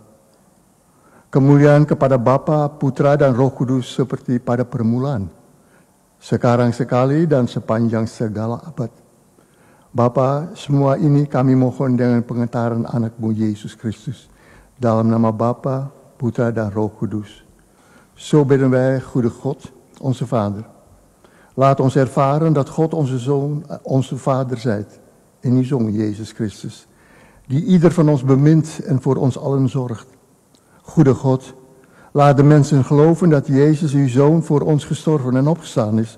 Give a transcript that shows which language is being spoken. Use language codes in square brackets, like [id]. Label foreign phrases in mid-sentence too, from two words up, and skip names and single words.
[id] Kemuliaan kepada Bapa, Putra dan Roh Kudus seperti pada permulaan, sekarang sekali dan sepanjang segala abad. Bapa, semua ini kami mohon dengan pengentaran anak-Mu Yesus Kristus. Dalam nama Bapa, Putra dan Roh Kudus. [nl] Zo bidden wij, goede God, onze Vader. Laat ons ervaren dat God onze Zoon, onze Vader zijt. In uw Zoon Jezus Christus. Die ieder van ons bemint en voor ons allen zorgt. Goede God, laat de mensen geloven dat Jezus uw Zoon voor ons gestorven en opgestaan is.